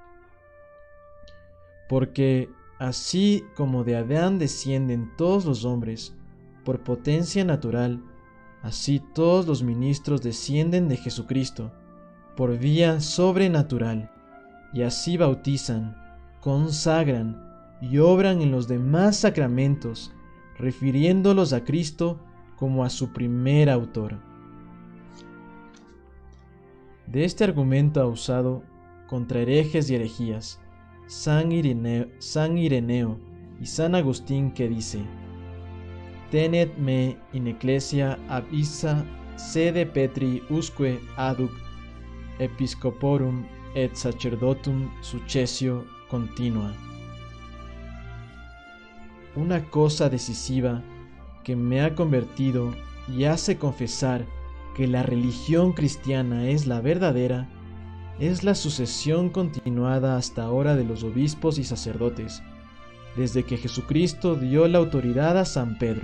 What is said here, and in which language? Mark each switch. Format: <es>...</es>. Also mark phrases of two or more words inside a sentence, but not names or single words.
<es>Porque así como de Adán descienden todos los hombres por potencia natural, así todos los ministros descienden de Jesucristo por vía sobrenatural, y así bautizan, consagran y obran en los demás sacramentos, refiriéndolos a Cristo como a su primer autor. De este argumento ha usado contra herejes y herejías San Ireneo y San Agustín, que dice:</es> <la>Tenet me in ecclesia ab issa sede Petri usque aduc episcoporum et sacerdotum successio continua.</la> <es>Una cosa decisiva que me ha convertido y hace confesar que la religión cristiana es la verdadera es la sucesión continuada hasta ahora de los obispos y sacerdotes, desde que Jesucristo dio la autoridad a San Pedro.</es>